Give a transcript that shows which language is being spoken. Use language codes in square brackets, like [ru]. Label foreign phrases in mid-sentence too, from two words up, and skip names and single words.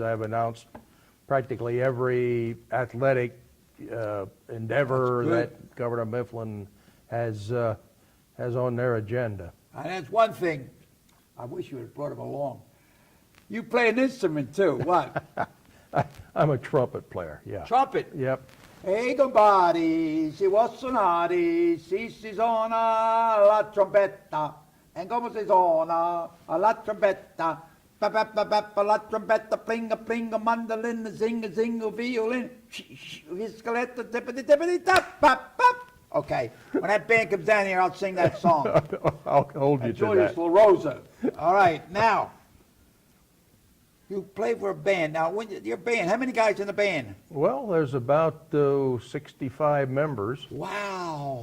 [en] I've announced practically every athletic endeavor that Governor Mifflin has on their agenda. And that's one thing. I wish you would have brought him along. You play an instrument too. What? I'm a trumpet player, yeah. Trumpet. Yep. [it] Hey, compari, si può suonare, si suona la trombetta. E come si suona la trombetta? Pa pa pa pa pa la trombetta, plinga plinga, mandolin, zinga zinga, violin, viscaletta, tippity tippity tap, pap pap. [en] Okay, when that band comes down here, I'll sing that song. I'll hold you to Julius that. La Rosa. All right, now. You play for a band. Now, your band, how many guys in the band? Well, there's about 65 members. Wow.